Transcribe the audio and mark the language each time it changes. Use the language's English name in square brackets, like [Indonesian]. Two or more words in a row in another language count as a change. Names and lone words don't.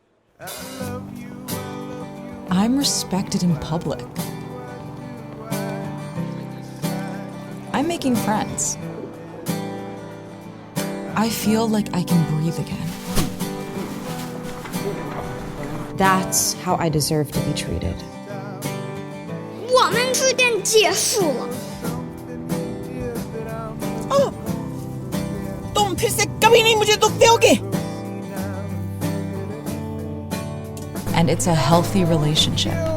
[English] I'm respected in public. I'm making friends. I feel like I can breathe again. That's how I deserve to be treated. [Chinese] 我们之间结束了。 [Hindi] तुम फिर से कभी नहीं मुझे दुख दोगे। [English] 'And it's a healthy relationship.